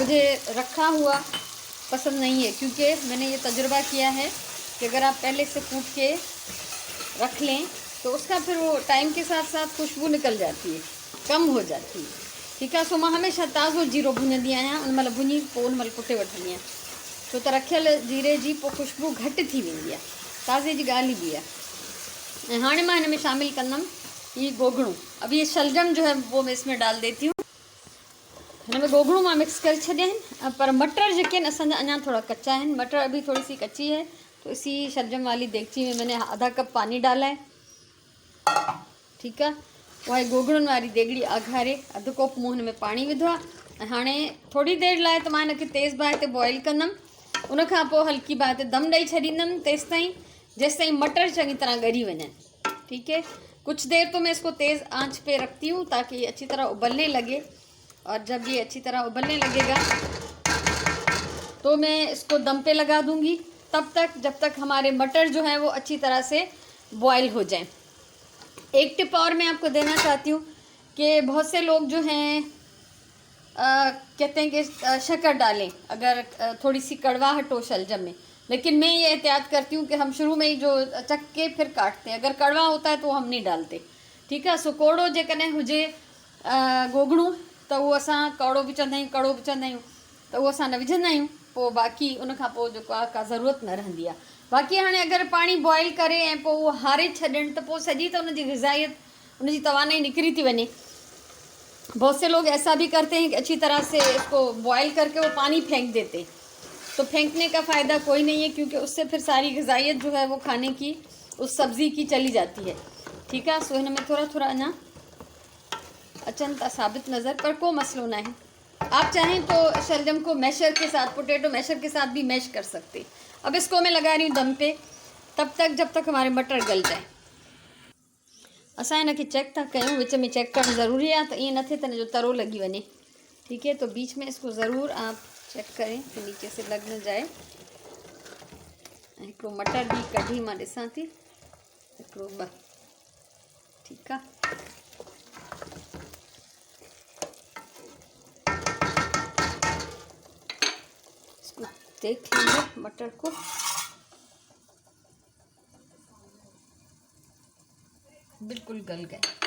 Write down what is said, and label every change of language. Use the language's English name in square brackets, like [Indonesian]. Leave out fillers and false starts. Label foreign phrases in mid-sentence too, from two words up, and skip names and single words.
[Urdu] مجھے رکھا ہوا پسند نہیں ہے، کیونکہ میں نے یہ تجربہ کیا ہے کہ اگر آپ پہلے سے کوٹ کے رکھ لیں تو اس کا پھر وہ ٹائم کے ساتھ ساتھ خوشبو نکل جاتی ہے، کم ہو جاتی ہے. ٹھیک ہے, [Sindhi] सो मां हमेशा ताज़ो जीरो भुञंदी आहियां, उन महिल भुञी पोइ उन महिल कुटे वठंदी आहियां, छो त रखियल जीरे जी पोइ खुशबू घटि थी वेंदी आहे, ताज़े जी ॻाल्हि ई बि आहे। ऐं हाणे मां हिन में शामिल कंदमि ये गोगड़ू। [Urdu] اب یہ شلجم جو ہے وہ میں اس میں ڈال دیتی ہوں. [Sindhi] हिन में गोगड़ू मां मिक्स करे छॾिया आहिनि, पर मटर जेके आहिनि असांजा अञा थोड़ा कच्चा आहिनि। [Urdu] مٹر ابھی تھوڑی سی کچی ہے، تو اسی شلجم والی دیگچی میں میں نے آدھا کپ پانی ڈالا ہے. [Sindhi] ठीक है, वही गोगड़ुनि वारी देगड़ी आघारे अधु कोप मूं हिन में पाणी विधो आहे। ऐं हाणे थोड़ी देरि लाइ त मां हिनखे तेज़ बाहि ते बॉइल कंदमि, उन खां पोइ हल्की बाहि ते दम ॾेई छॾींदमि तेसि ताईं जेसि मटर चङी तरह ॻरी वञनि। [Urdu] ٹھیک ہے، کچھ دیر تو میں اس کو تیز آنچ پہ رکھتی ہوں تاکہ یہ اچھی طرح ابلنے لگے، اور جب یہ اچھی طرح ابلنے لگے گا تو میں اس کو دم پہ لگا دوں گی، تب تک جب تک ہمارے مٹر جو ہیں وہ اچھی طرح سے بوائل ہو جائیں. ایک ٹپ اور میں آپ کو دینا چاہتی ہوں کہ بہت سے لوگ جو ہیں کہتے ہیں کہ شکر ڈالیں اگر تھوڑی سی کڑواہٹ ہو شلجم میں، لیکن میں یہ احتیاط کرتی ہوں کہ ہم شروع میں ہی جو چکھ کے پھر کاٹتے ہیں، اگر کڑوا ہوتا ہے تو ہم نہیں ڈالتے. [Sindhi] ठीकु आहे। सो कोड़ो जेकॾहिं हुजे गोगड़ू त उहो असां कौड़ो विझंदा आहियूं, कड़ो विझंदा आहियूं त उहो असां न विझंदा आहियूं, पोइ बाक़ी उन खां पोइ जेको आहे का ज़रूरत न रहंदी आहे। बाक़ी हाणे अगरि पाणी बॉइल करे ऐं पोइ उहो हारे छॾनि त पोइ सॼी त उनजी ग़िज़ाइत, उनजी तवानाई निकिरी थी वञे। [Urdu] بہت سے لوگ ایسا بھی کرتے ہیں کہ اچھی طرح سے اس کو بوائل کر کے وہ پانی پھینک دیتے، تو پھینکنے کا فائدہ کوئی نہیں ہے، کیونکہ اس سے پھر ساری غذائیت جو ہے وہ کھانے کی اس سبزی کی چلی جاتی ہے. ٹھیک ہے. [Sindhi] सो हिन में थोड़ा थोड़ा अञा अचन था साबित नज़र, पर को मसलो ना है। [Urdu] آپ چاہیں تو شلجم کو میشر کے ساتھ, [English] potato masher [Urdu] کے ساتھ بھی میش کر سکتے. اب اس کو میں لگا رہی ہوں دم پہ، تب تک جب تک ہمارے مٹر گل جائے. [Sindhi] असां हिनखे चेक था कयूं, विच में चेक करणु ज़रूरी आहे, त ईअं न थिए त हिनजो तरो लगी वञे। [Urdu] ٹھیک ہے. تو بیچ میں اس کو ضرور آپ چیک کریں کہ نیچے سے لگ نہ جائے. [Sindhi] हिकिड़ो मटर भी कढी मां ॾिसां थी, हिकिड़ो ॿ। [Urdu] ٹھیک ہے. اس کو دیکھ لیجیے مٹر کو، بالکل گل گئے.